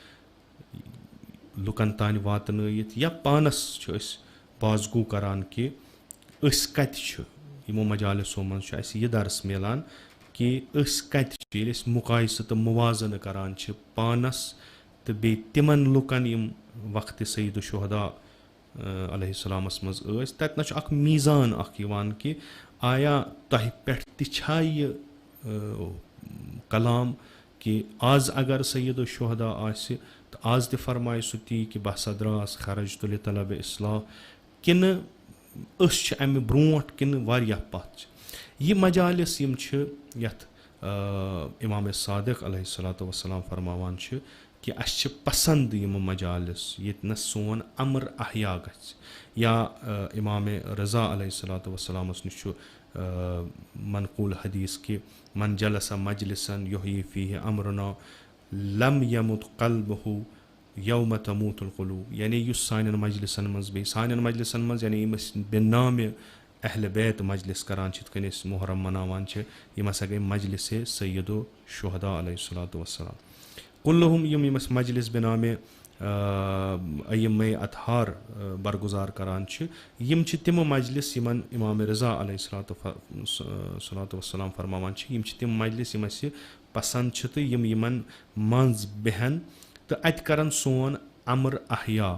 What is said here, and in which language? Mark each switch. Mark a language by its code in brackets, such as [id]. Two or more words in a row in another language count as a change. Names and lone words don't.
[ks] لُکن تانۍ واتنٲیِتھ یا پانس چھِ أسۍ بازگوٗ کران کہِ أسۍ کتہِ چھِ یِمو مجالسو منٛز چھُ اَسہِ یہِ درس مِلان کہِ أسۍ کتہِ چھِ ییٚلہِ أسۍ مُقایسہٕ تہٕ مُوازنہٕ کران چھِ پانس تہٕ بیٚیہِ تِمن لُکن یِم وقتِ سید الشہدا [ar] علیہ السلامس [ks] منٛز ٲسۍ تتہِ نَس چھُ اکھ میٖزان اکھ یِوان کہِ آیا تۄہہِ پٮ۪ٹھ تہِ چھا یہِ کلام کہِ آز اگر سید الشہدا آسہِ تہٕ آز تہِ فرمایہِ سُہ تی کہِ بہٕ ہسا درٛاس [ar] خرج لطلبِ اصلاح [ks] کِنہٕ أسۍ چھِ امہِ برونٛٹھ کِنہٕ واریاہ پتھ چھِ. یہِ مجالس یِم چھِ یتھ امام صادق [ar] علیہ الصلوۃ والسلام [ks] فرماوان چھِ کہِ اَسہِ چھِ پسنٛد یِم مجالس ییٚتہِ نَس سون امر احیا گژھِ یا امام رضا [ar] علیہ الصلوۃ والسلامس [ks] نِش چھُ منقوٗل حدیٖث کہِ [ar] من جلس مجلسن یحیی فیہ امرنا لم یمت قلبہ یوم تموت القلوب [ks] یعنی یُس سانٮ۪ن مجلسن منٛز بیٚیہِ سانٮ۪ن مجلسن منٛز یعنی یِم أسۍ بے نامہِ اہلِ بیت مجلس کران چھِ یِتھ کٔنۍ أسۍ محرم مناوان چھِ یِم ہسا گٔے مجلسے سید الشہدا [ar] علیہ الصلوۃ والسلام. [ks] کُلہُم یِم أسۍ مجلس بے نامہِ ایمے اطہار برگُزار کران چھِ یِم چھِ تِم مجلس یِمن امام رضا [ar] علیہ الصلوۃ والسلام [ks] فرماوان چھِ یِم چھِ تِم مجلس یِم اَسہِ پسنٛد چھِ تہٕ یِم یِمن منٛز بیٚہن تہٕ اَتہِ کرن سون امر احیا.